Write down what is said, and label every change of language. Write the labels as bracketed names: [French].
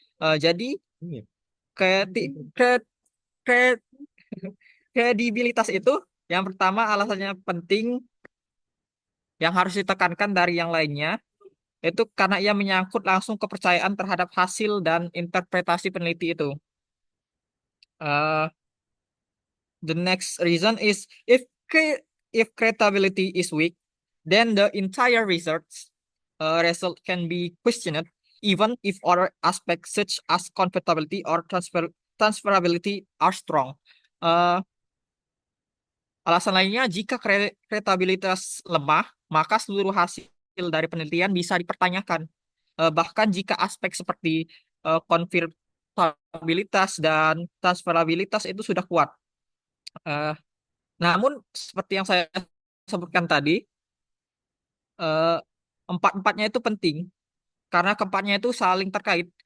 [Indonesian] Jadi kredi- kre- kre- kredibilitas itu yang pertama alasannya penting yang harus ditekankan dari yang lainnya itu karena ia menyangkut langsung kepercayaan terhadap hasil dan interpretasi peneliti itu. [English] Uh, the next reason is if credibility is weak, then the entire research result can be questioned, even if other aspects such as compatibility or transferability are strong. [Indonesian] Alasan lainnya, jika kredibilitas lemah, maka seluruh hasil dari penelitian bisa dipertanyakan. Bahkan jika aspek seperti konfirmabilitas dan transferabilitas itu sudah kuat. Eh, Namun, seperti yang saya sebutkan tadi, eh, empat-empatnya itu penting karena keempatnya itu saling terkait.